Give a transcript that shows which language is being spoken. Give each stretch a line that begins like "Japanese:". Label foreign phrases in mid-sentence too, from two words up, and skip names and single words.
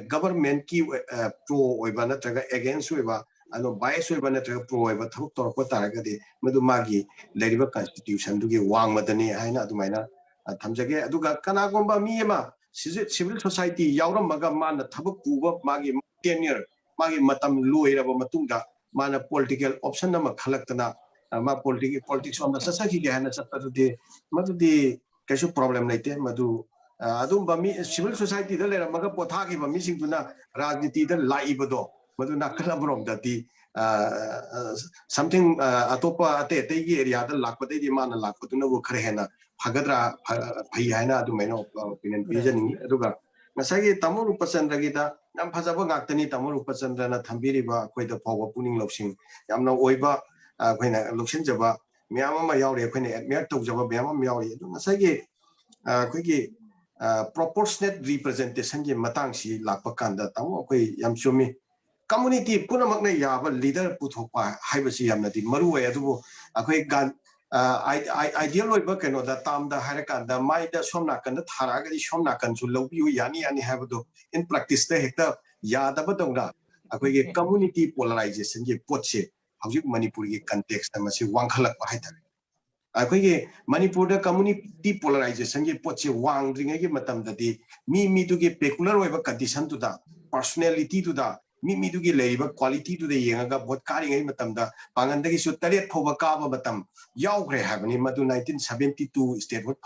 Manipuri: गवर्नमेंट की प्रो ओइबा नत्रगा अगेंस्ट ओइबा अनो बायस ओइबा नत्रगा प्रो ओइबा थबक तोरक तारगदि मदु मागी लेरिबा कॉन्स्टिट्यूशन दुगे वांग मदनी हाइना अदुमाइना थमजगे अदुगा कनागोंबा मियमा
English: civil society
Manipuri: यावरमगा माना थबक पुबा मागी टेन्यर मागी मतम लोइरबा मतुंगा माना
English: political option
Manipuri: नम खलक्तना मा
English: politics on the
Manipuri: ससखी गे हाना सत्तदुदि मदुदि कैसु प्रॉब्लम लेते मदु अदुम बमी
English: civil society
Manipuri: द लेर मगा पोथा की बमी सिंगुना राजनीति द लाइबदो मदु नाकलबरोम दति समथिंग अतोपा अते तेगी एरिया द लाकपदे दि मान लाकपदुना वो खरे हेना फगद्रा फई हाइना अदु मेनो ओपिनियन पिजनी अदुगा नसागी तमो रूपचंद्र गी दा नाम फजबो गाक्तनी तमो रूपचंद्र ना थंबिरिबा कोइदा फाव पुनिंग लौसिंग यामना ओइबा अखैना लौसिन जबा म्याम मा यावरे अखैना एडमियर तौजबा म्याम यावरे अदु नसागी अखैगी
English: proportionate representation
Manipuri: की मतंग सी लाप कांदा तमो कोई यम चुमी community पुनमक ने याबा leader पुथोपा हाइबसी यमनदी मरु है अदुबो अखोई गान आइडियल ओइबा कनो दा ताम दा हारे कांदा माइ दा सोमना कंदा थारागदि सोमना कंसु लौबियु यानी यानी हाइबदो
English: in practice
Manipuri: दा हेक्ता यादबा दौना अखोई के
English: community polarization
Manipuri: की पोचे हौजिक मणिपुर की context दा मसी वांखलक हाइता अखोई मणिपुर
English: community polarization
Manipuri: की पोचे वांग्रिंगे की मतम ददी मी दुगे पेकुलर ओइबा कंडीशन तुदा पर्सनालिटी तुदा मी दुगे लेइबा क्वालिटी तुदा येंगा वोट कारिंगे मतम दा पांगंदगी सु तरेट फोबा काबा मतम यावग्रे हाबनी मदु 1972
English: state vote